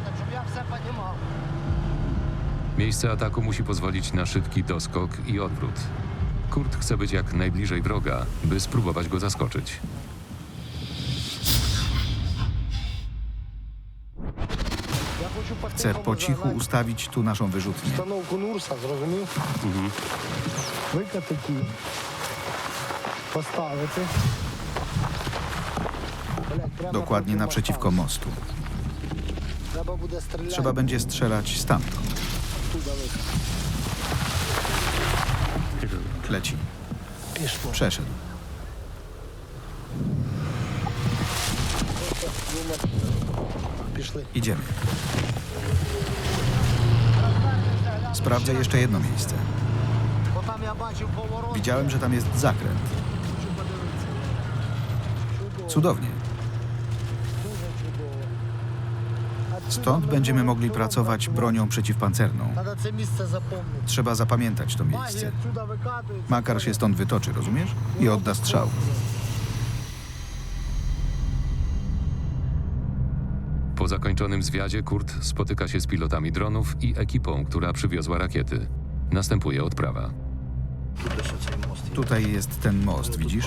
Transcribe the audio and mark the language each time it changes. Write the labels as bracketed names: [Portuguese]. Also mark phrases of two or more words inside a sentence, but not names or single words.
[Polish] Miejsce ataku musi pozwolić na szybki doskok i odwrót. Kurt chce być jak najbliżej wroga, by spróbować go zaskoczyć. Chcę po cichu ustawić tu naszą wyrzutnię. [Ukrainian] Установку Нурса, зрозумів? Викатити, поставити. [Polish] Dokładnie naprzeciwko mostu. [Ukrainian] Треба буде стріляти. [Polish] Trzeba będzie strzelać stamtąd. [Ukrainian] Туди [Polish] Leci. [Ukrainian] пішло. [Polish] Przeszedł. [Ukrainian] Пішли. [Polish] Idziemy. Sprawdzę jeszcze jedno miejsce. [Ukrainian] Бо там я бачив поворот. [Polish] Widziałem, że tam jest zakręt. [Ukrainian] Хочу подивитися. Чудово. [Polish] Cudownie. [Ukrainian] Дуже чудово. [Polish] Stąd będziemy mogli pracować bronią przeciwpancerną. [Ukrainian] Треба це місце запомнити. [Polish] Trzeba zapamiętać to [Ukrainian] Магія [Polish] miejsce. [Ukrainian] сюди викатується. [Polish] Makar się stąd wytoczy, rozumiesz? I odda strzał. Po zakończonym zwiadzie Kurt spotyka się z pilotami dronów i ekipą, która przywiozła rakiety. Następuje odprawa. Tutaj jest ten most, widzisz?